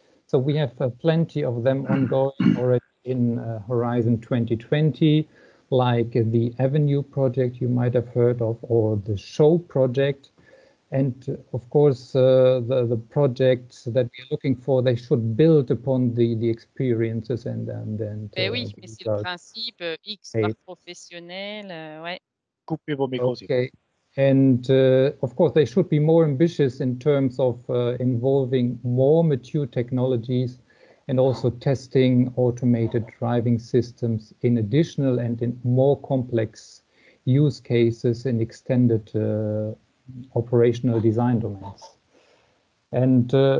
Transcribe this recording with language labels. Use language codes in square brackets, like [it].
[en] So we have plenty of them ongoing already in Horizon 2020, like the Avenue project you might have heard of, or the Show project. And of course, the projects that we're looking for, they should build upon the experiences and [fr] oui, mais c'est le principe X par professionnel, ouais. Coupez vos micros. [en] Okay. And of course, they should be more ambitious in terms of involving more mature technologies, and also testing automated driving systems in additional and in more complex use cases in extended operational design domains. And